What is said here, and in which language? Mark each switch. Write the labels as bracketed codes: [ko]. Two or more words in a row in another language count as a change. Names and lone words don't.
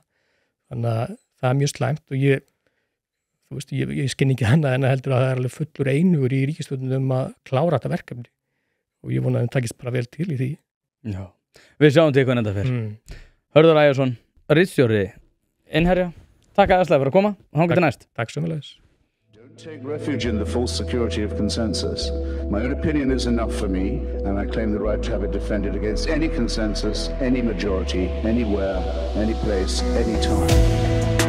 [is] Þannig að það er mjög slæmt og ég skinn ekki annað en að heldur að það er alveg fullur einugur í ríkisstjórninni að klára þetta verkefni. Og ég vona að það takist bara vel til í því. Já, við sjáum til hvernig þetta fer. Hörður Ægjarsson, ritstjóri Innherja, takk aðeinslega fyrir að koma og þangað til næst. Takk sömuleiðis. [en] Don't take refuge in the false security of consensus. My own opinion is enough for me, and I claim the right to have it defended against any consensus, any majority, anywhere, any place, any time.